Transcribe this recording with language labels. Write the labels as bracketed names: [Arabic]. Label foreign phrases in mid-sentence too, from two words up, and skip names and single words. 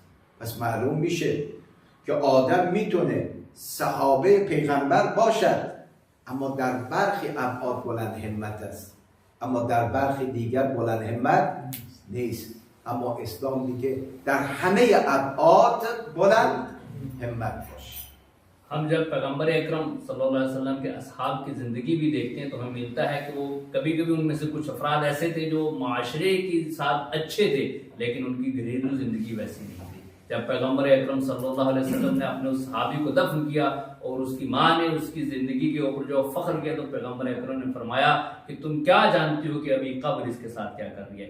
[Persian] پس معلوم میشه که آدم میتونه صحابه پیغمبر باشد، اما در برخی ابعاد بلند همت است، اما در برخی دیگر بلند همت نیست. اما اسلام میگه در همه ابعاد بلند همت باش. [Urdu] ہم جب پیغمبر اکرم [Arabic] صلی‌الله علیه وسلم [Urdu] کے اصحاب کی زندگی بھی دیکھتے ہیں تو ہمیں ملتا ہے کہ وہ کبھی کبھی ان میں سے کچھ افراد ایسے تھے جو معاشرے کے ساتھ اچھے تھے، لیکن ان کی گھریلو زندگی ویسی نہیں تھی. جب پیغمبر اکرم [Arabic] صلی‌الله علیه وسلم [Urdu] نے اپنے اس صحابی کو دفن کیا اور اس کی ماں نے اس کی زندگی کے اوپر جو فخر کیا تو پیغمبر اکرم نے فرمایا کہ تم کیا جانتی ہو کہ ابھی قبر اس کے ساتھ کیا کر رہی ہے.